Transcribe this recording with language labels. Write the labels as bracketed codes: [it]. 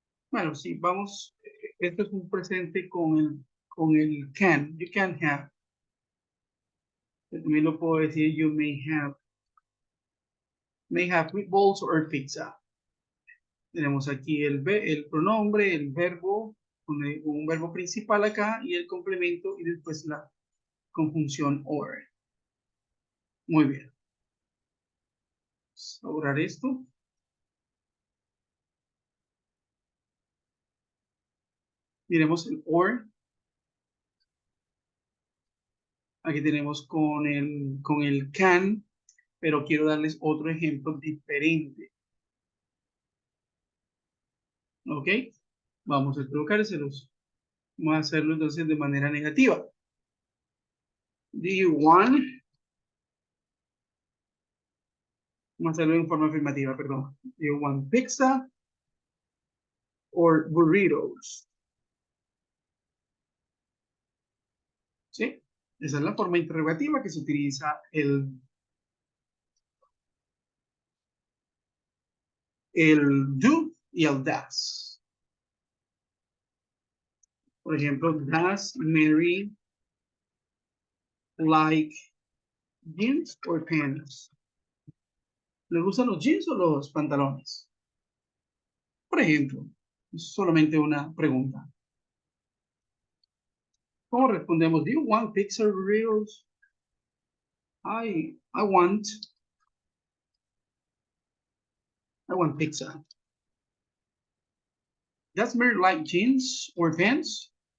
[es] Bueno, sí, vamos. Esto es un presente con el can. [en] You can have. [es] También lo puedo decir, [en] you may have. May have meatballs or pizza. [es] Tenemos aquí el pronombre, el verbo, un verbo principal acá y el complemento y después la conjunción or. Muy bien. Vamos a borrar esto. Miremos el or. Aquí tenemos con el can. pero quiero darles otro ejemplo diferente. ¿Ok? Vamos a colocárselos. Vamos a hacerlo entonces de manera negativa. [en] Do you want? [es] Vamos a hacerlo en forma afirmativa, perdón. [en] Do you want pizza or burritos? [es] ¿Sí? Esa es la forma interrogativa que se utiliza el do y el does. Por ejemplo, [en] does Mary like jeans or pants? [es] ¿Le gustan los jeans o los pantalones? Por ejemplo, es solamente una pregunta. ¿Cómo respondemos? [en] Do you want pizza or burritos? I want pizza. Does Mary like jeans or pants?